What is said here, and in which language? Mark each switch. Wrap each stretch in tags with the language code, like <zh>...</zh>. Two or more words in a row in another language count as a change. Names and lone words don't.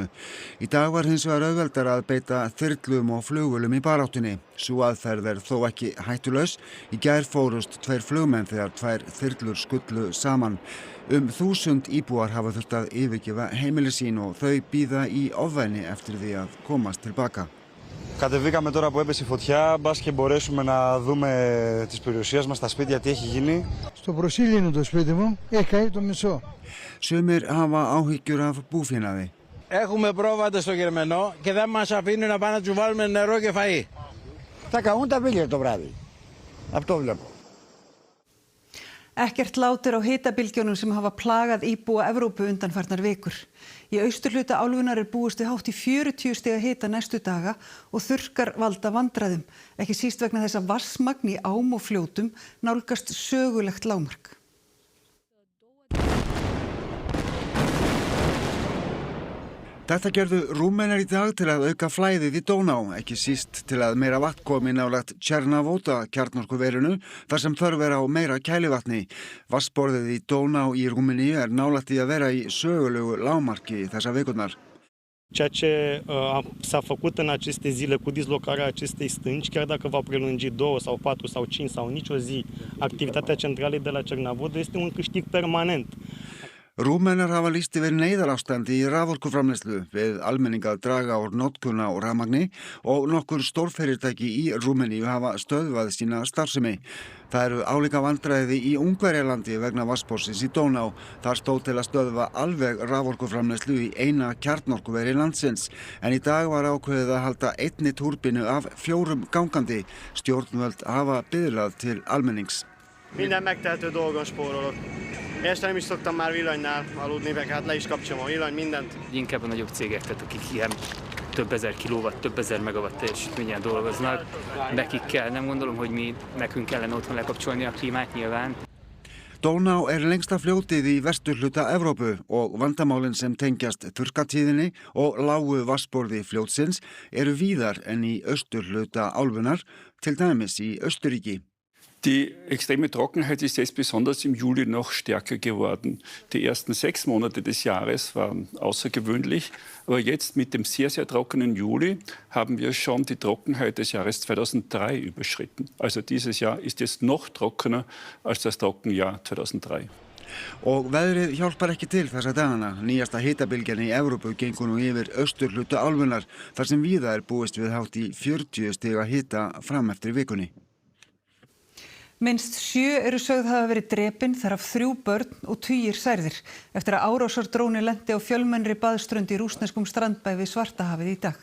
<is>Í dag var hins vegar auðveldara að beita þyrlum og flugvélum í baráttunni. Sú aðferð þó ekki hættulaus. Í gær fórust 2 flugmenn þegar 2 þyrlur skullu saman. 1000 íbúar hafa þurft að yfirgefa heimili sín og þau bíða í ofvæni eftir því að komast tilbaka.</is> <el>Κατεβήκαμε τώρα που έπεσε η φωτιά, μπας και μπορέσουμε να δούμε τις περιουσίες μας στα σπίτια τι έχει γίνει. Στο προσήλυνο το σπίτι μου έχει καεί το μισό.</el> <is>Sumir hafa áhyggjur af búfénaði.</is> <el>Έχουμε πρόβατα στο Γερμανό και δεν μας αφήνουν να πάμε να τους βάλουμε νερό και φαΐ. Θα καούν τα βίλια το βράδυ. Αυτό βλέπω.</el> <is>Ekkert lát er á hitabylgjunum sem hafa plagað íbúa Evrópu undanfarnar vikur. Í austurhluta álfunnar er búist við hátt í 40 stiga hita næstu daga og þurrkar valda vandræðum. Ekki síst vegna þess að vatnsmagn í ám og fljótum nálgast sögulegt lágmark. Þetta gerðu Rúmenar í dag til að auka flæðið í Dóná, ekki síst til að meira vatn komi nálægt Tjernavóta kjarnorkuverinu þar sem þörf er á meira kælivatni. Vatnsborðið í Dóná í Rúmeníu er nálægt í að vera í sögulegu lágmarki þessa vikurnar.</is> <ro>Ceea ce s-a făcut în aceste zile cu dislocarea acestei stânci, chiar dacă va prelungi 2 sau 4 sau 5 sau nicio zi, activitatea centralei de la Cernavodă este un câștig permanent.</ro> <is>Rúmenar hafa lýst yfir neyðarástandi í raforkuframleiðslu við almenning að draga úr notkun á rafmagni og nokkur stórfyrirtæki í Rúmeníu hafa stöðvað sína starfsemi. Það eru álíka vandræði í Ungverjalandi vegna vatnsborðsins í Dóná. Þar stóð til að stöðva alveg raforkuframleiðslu í eina kjarnorkuveri landsins. En í dag var ákveðið að halda einni túrbínu af 4 gangandi. Stjórnvöld hafa biðlað til almennings.</is> <hu>Minden megtehető dolgon spórolok. Este nem is szoktam már villanynál aludni, meg hát le is kapcsolom a villany, mindent. Inkább a nagyobb cégek, tehát akik ilyen több ezer kilowatt, több ezer megawatt teljesítményen dolgoznak, nekik kell, nem gondolom, hogy nekünk kellene otthon lekapcsolni a klímát nyilván.</hu> <is>Dóná er lengsta fljótið í vesturhluta Evrópu og vandamálin sem tengjast þurrkatíðinni og lágu vatnsborði fljótsins eru víðar en í austurhluta álfunnar, til dæmis í Austurríki.</is> <de>Die extreme Trockenheit ist jetzt besonders im Juli noch stärker geworden. Die ersten 6 Monate des Jahres waren außergewöhnlich, aber jetzt mit dem sehr, sehr trockenen Juli haben wir schon die Trockenheit des Jahres 2003 überschritten. Also dieses Jahr ist jetzt noch trockener als das Trockenjahr 2003.</de> <is>Og veðrið hjálpar ekki til þessa dagana. Nýjasta hitabylgjan í Evrópu gengur nú yfir austurhluta álfunnar, þar sem víða er búist við hátt í 40 stiga hita fram eftir vikunni. Minnst 7 eru sögð hafa verið drepin, þar af 3 börn og 20 særðir eftir að árásardróni lenti á fjölmennri baðströnd í rússneskum strandbæ við Svartahafið í dag.</is>